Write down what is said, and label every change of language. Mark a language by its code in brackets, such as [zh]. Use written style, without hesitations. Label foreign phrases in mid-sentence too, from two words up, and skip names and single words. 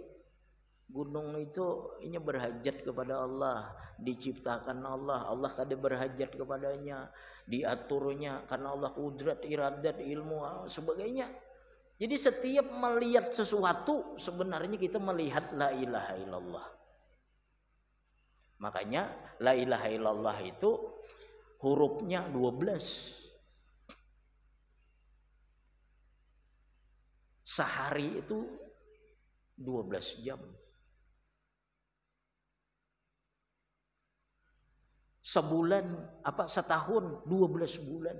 [id] Gunung itu ini berhajat kepada Allah, diciptakan Allah, Allah kada berhajat kepadanya, diaturnya karena Allah kudrat, iradat, ilmu, sebagainya. Jadi setiap melihat sesuatu sebenarnya kita melihat [ar] لا إله إلا الله. [id] Makanya [ar] لا إله إلا الله [id] itu hurufnya 12. Sehari itu 12 jam. Sebulan setahun 12 bulan.